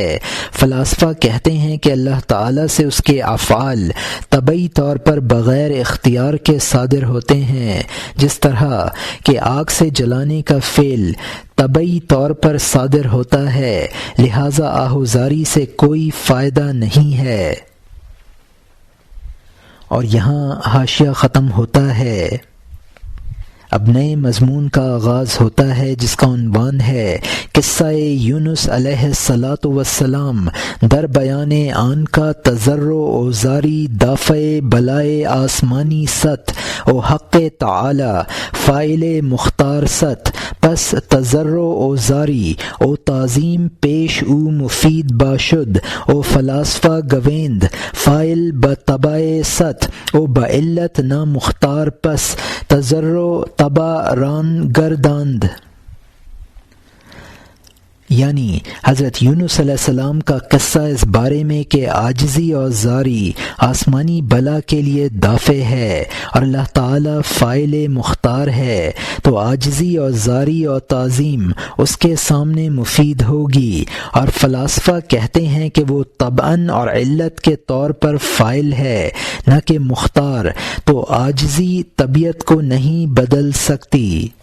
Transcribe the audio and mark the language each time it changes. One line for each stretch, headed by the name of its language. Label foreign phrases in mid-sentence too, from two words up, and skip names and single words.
Urdu: فلاسفہ کہتے ہیں کہ اللہ تعالیٰ سے اس کے افعال طبعی طور پر بغیر اختیار کے صادر ہوتے ہیں، جس طرح کہ آگ سے جلانے کا فعل طبعی طور پر صادر ہوتا ہے، لہٰذا آہوزاری سے کوئی فائدہ نہیں ہے۔ اور یہاں حاشیہ ختم ہوتا ہے۔ اب نئے مضمون کا آغاز ہوتا ہے جس کا عنوان ہے قصہ یونس علیہ
Arabic: الصلاۃ والسلام
Persian: در بیان آن کا تضرع و زاری دافع بلائے آسمانی ست او حق تعالی فاعل مختار ست، پس تضرع و زاری او تعظیم پیش او مفید باشد او فلاسفہ گویند فاعل بطبع ست او بعلت نا مختار، پس تضرع طبع ران گرداند۔
Urdu: یعنی حضرت یونس علیہ السلام کا قصہ اس بارے میں کہ عاجزی اور زاری آسمانی بلا کے لیے دافع ہے اور اللہ تعالیٰ فاعل مختار ہے، تو عاجزی اور زاری اور تعظیم اس کے سامنے مفید ہوگی، اور فلاسفہ کہتے ہیں کہ وہ طبعاً اور علت کے طور پر فاعل ہے نہ کہ مختار، تو عاجزی طبیعت کو نہیں بدل سکتی۔